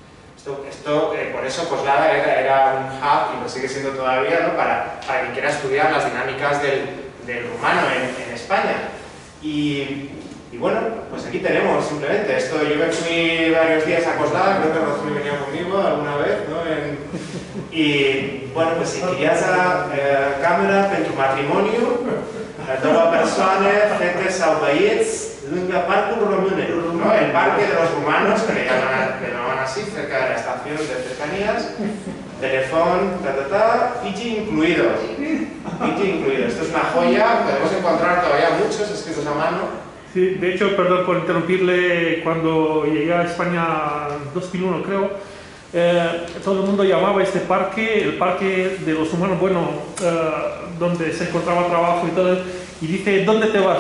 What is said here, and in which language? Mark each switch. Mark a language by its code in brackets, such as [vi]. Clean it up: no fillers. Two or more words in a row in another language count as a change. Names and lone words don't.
[es] Por eso Coslada era un hub, y lo sigue siendo todavía, ¿no?, para quien quiera estudiar las dinámicas del rumano en España. Y bueno, pues aquí tenemos simplemente esto. Yo me fui varios días a Coslada, creo que Rocío venía conmigo alguna vez, ¿no? Y bueno, pues si querías a cámara pentru matrimonio, toda persona, [ro] fete sau băieți, lângă Parcul Românelor, [es] ¿no? El parque de los rumanos, que le llaman así, cerca de la estación de cercanías, teléfono, Fiji incluido. Fiji incluido. Esto es una joya, podemos encontrar todavía muchos escritos a mano. Sí, de hecho, perdón por interrumpirle, cuando llegué a España en 2001, creo, todo el mundo llamaba este parque el parque de los humanos, bueno, donde se encontraba trabajo y todo, y dice, ¿dónde te vas?